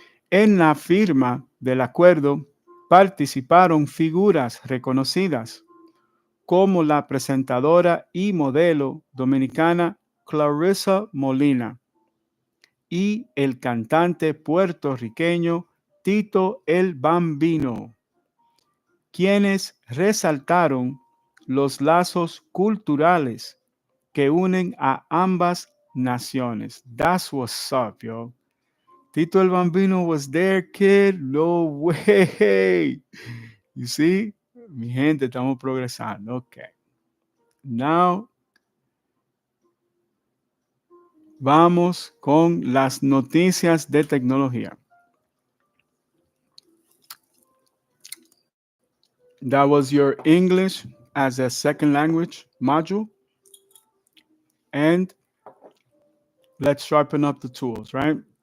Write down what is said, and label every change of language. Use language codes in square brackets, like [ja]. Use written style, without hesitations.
[es] En la firma del acuerdo participaron figuras reconocidas como la presentadora y modelo dominicana Clarissa Molina y el cantante puertorriqueño Tito el Bambino, quienes resaltaron los lazos culturales que unen a ambas naciones. [en] That's what's up, yo. Tito el Bambino was there, kid. No way. You see? [es] Mi gente, estamos progresando. Ok. Now, vamos con las noticias de tecnología. [en] That was your English as a second language module. And let's sharpen up the tools, right?